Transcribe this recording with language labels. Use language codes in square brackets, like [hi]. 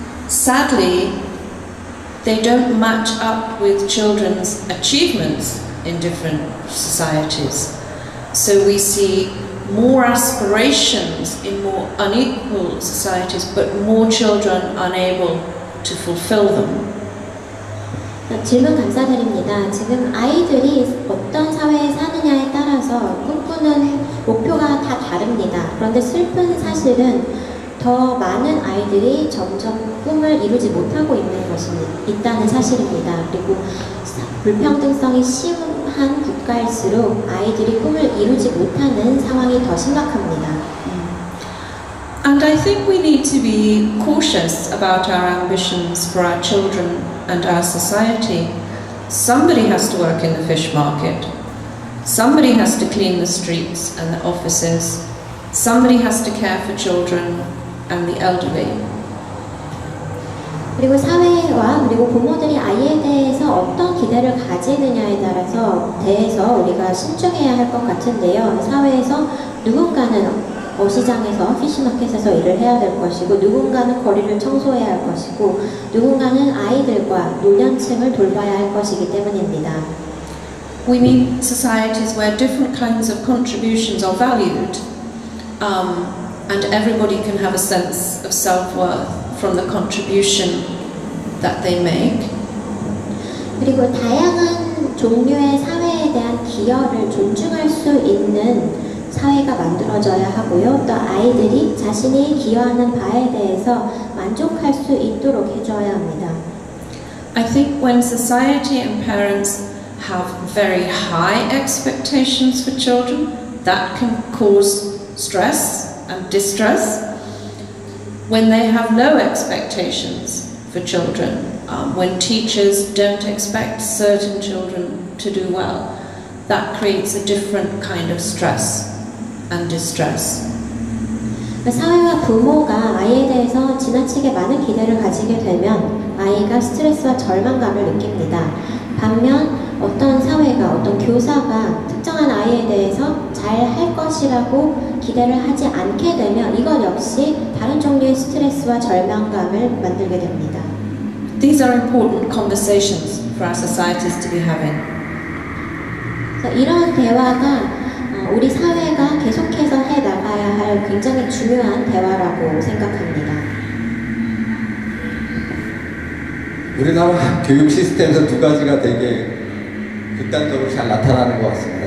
[en] Sadly, they don't match up with children's achievements in different societies. So we see more aspirations in more unequal societies, but more children unable to fulfill them. [ko] 질문 감사드립니다. 지금 아이들이 어떤 사회에 사느냐에 따라서 꿈꾸는 목표가 다 다릅니다. 그런데 슬픈 사실은 더 많은 아이들이 점점 꿈을 이루지 못하고 있다는 사실입니다. 그리고 불평등성이 심한 국가일수록 아이들이 꿈을 이루지 못하는 상황이 더 심각합니다. [en] And I think we need to be cautious about our ambitions for our children and our society. somebody has to work in the fish market, somebody has to clean the streets and the offices, somebody has to care for children and the elderly. [ko] 그리고 사회와 그리고 부모들이 아이에 대해서 어떤 기대를 가지느냐에 대해서 우리가 신중해야 할 것 같은데요. 사회에서 누군가는 시장에서 피시마켓에서 일을 해야 될 것이고, 누군가는 거리를 청소해야 할 것이고, 누군가는 아이들과 노년층을 돌봐야 할 것이기 때문입니다. [en] We need societies where different kinds of contributions are valued, and everybody can have a sense of self-worth from the contribution that they make. [ko] 그리고 다양한 종류의 사회에 대한 기여를 존중할 수 있는 사회가 만들어져야 하고요. 또 아이들이 자신이 기여하는 바에 대해서 만족할 수 있도록 해줘야 합니다. [en] I think when society and parents have very high expectations for children, that can cause stress and distress. When they have low expectations for children, when teachers don't expect certain children to do well, that creates a different kind of stress and distress. [ko] 사회와 부모가 아이에 대해서 지나치게 많은 기대를 가지게 되면 아이가 스트레스와 절망감을 느낍니다. 반면 어떤 사회가, 어떤 교사가 특정한 아이에 대해서 잘 할 것이라고 기대를 하지 않게 되면 이건 역시 다른 종류의 스트레스와 절망감을 만들게 됩니다. [en] These are important conversations for our societies to be having. [ko] 이런 대화가 우리 사회가 계속해서 해 나가야 할 굉장히 중요한 대화라고 생각합니다. 우리나라 교육 시스템에서 두 가지가 되게 극단적으로 잘 나타나는 것 같습니다.